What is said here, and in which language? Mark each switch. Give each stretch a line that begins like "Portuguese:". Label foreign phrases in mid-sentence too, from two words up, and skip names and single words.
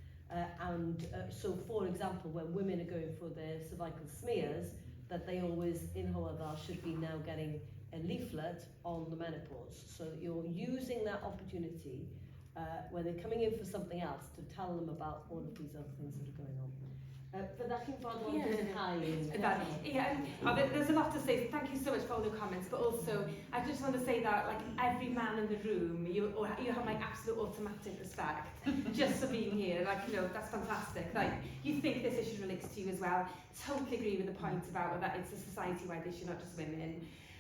English: So, for example, when women are going for their cervical smears, that they always, in Hywel, should be now getting a leaflet on the menopause. So you're using that opportunity when they're coming in for something else to tell them about all of these other things that are going on.
Welsh: Fyddech chi'n fodlon
English: there's a lot to say. Thank you so much for all the comments, but also I just want to say that like every man in the room, you have my absolute automatic respect just for being here. Like, that's fantastic. Like, you think this issue relates to you as well. Totally agree with the point about that it's a society-wide issue, not just women.